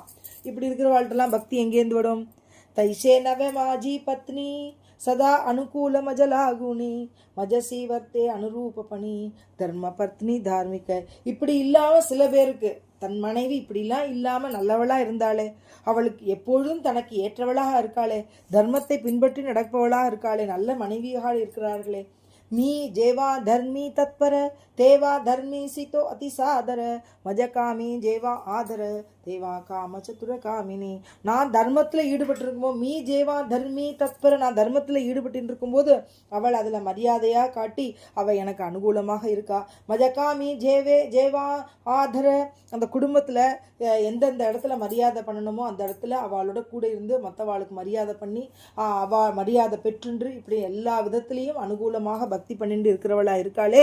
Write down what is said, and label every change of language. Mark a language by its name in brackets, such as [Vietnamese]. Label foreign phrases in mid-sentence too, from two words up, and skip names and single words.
[Tamil] இப்படி இருக்கிற வாழ்க்கெல்லாம் பக்தி எங்கேருந்து விடும்? [Marathi] तैसी नव्हे माझी पत्नी सदा अनुकूल मजलागुनी मजसी वर्ते अनुरूप पणी धर्म पत्नी धार्मिक. [Tamil] இப்படி இல்லாமல் சில பேருக்கு தன் மனைவி இப்படிலாம் இல்லாமல் நல்லவளாக இருந்தாளே, அவளுக்கு எப்பொழுதும் தனக்கு ஏற்றவளாக இருக்காளே, தர்மத்தை பின்பற்றி நடப்பவளாக இருக்காளே, நல்ல மனைவியாக இருக்கிறார்களே. [Marathi] मी जेवा धर्मी तत्पर तेवा धर्मी सितो अतिसादर मजकामी जेव्हा आदर तेव्हा काम चतुर कामिनी. [Tamil] நான் தர்மத்தில் ஈடுபட்டிருக்கும்போது, [Marathi] मी जेव्हा धर्मी तत्पर, [Tamil] நான் தர்மத்தில் ஈடுபட்டு இருக்கும்போது அவள் அதில் மரியாதையாக காட்டி அவள் எனக்கு அனுகூலமாக இருக்கா. [Marathi] मजकामी जेव्हा आदर, [Tamil] அந்த குடும்பத்தில் எந்தெந்த இடத்துல மரியாதை பண்ணணுமோ அந்த இடத்துல அவளோட கூட இருந்து மற்றவாளுக்கு மரியாதை பண்ணி அவள் மரியாதை பெற்றுன்று இப்படி எல்லா விதத்திலையும் அனுகூலமாக பக்தி பண்ணிட்டு இருக்கிறவளாக இருக்காளே.